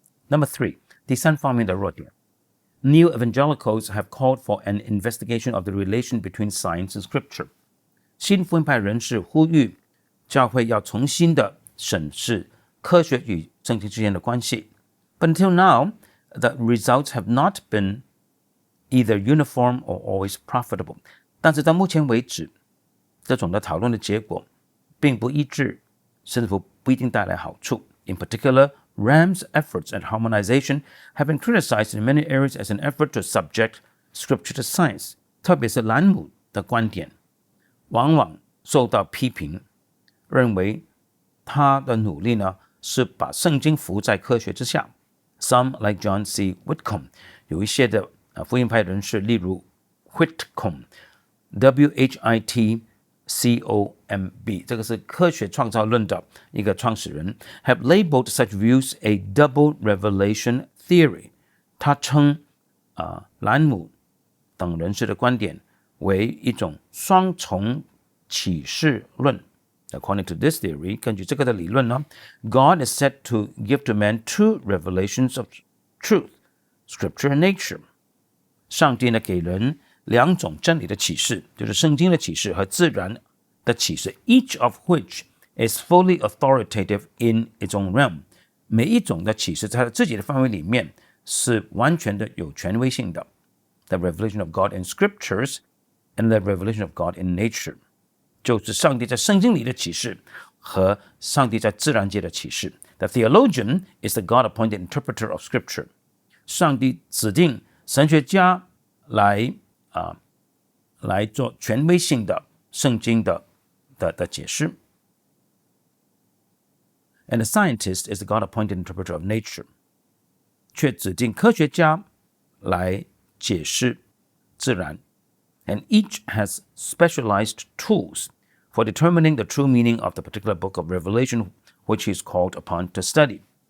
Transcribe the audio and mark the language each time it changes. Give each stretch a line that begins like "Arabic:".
Chinese: Number 3, 第三方面的弱点。
English: New evangelicals have called for an investigation of the relation between science and scripture.
Chinese: 新福音派人士呼吁教会要重新的审视科学与圣经之间的关系。
English: But until now, the results have not been either uniform or always profitable.
Chinese: 但是到目前为止，这种的讨论的结果并不一致，甚至不一定带来好处。
English: In particular, Ram's efforts at harmonization have been criticized in many areas as an effort to subject scripture to science.
Chinese: 特别是兰姆的观点往往受到批评，认为他的努力呢是把圣经服在科学之下。
English: Some, like John C. Whitcomb,
Chinese: 有一些的福音派人士，例如 Whitcomb, W-H-I-T-C-O-M-B, 这个是科学创造论的一个创始人
English: have labeled such views a double revelation theory.
Chinese: 他称兰姆等人士的观点为一种双重启示论。
English: According to this theory,
Chinese: 根据这个的理论呢
English: God is said to give to man two revelations of truth, scripture and nature.
Chinese: 上帝呢给人两种真理的启示，就是圣经的启示和自然的启示
English: each of which is fully authoritative in its own realm.
Chinese: 每一种的启示在他自己的范围里面是完全的有权威性的。
English: The revelation of God in scriptures and the revelation of God in nature.
Chinese: 就是上帝在圣经里的启示和上帝在自然界的启示。
English: The theologian is the God-appointed interpreter of Scripture.
Chinese: 上帝指定神学家来做权威性的圣经的解释。
English: And the scientist is the God-appointed interpreter of nature.
Chinese: 却指定科学家来解释自然。
English: And each has specialized tools for determining the true meaning of the particular book of Revelation which he is called upon to study.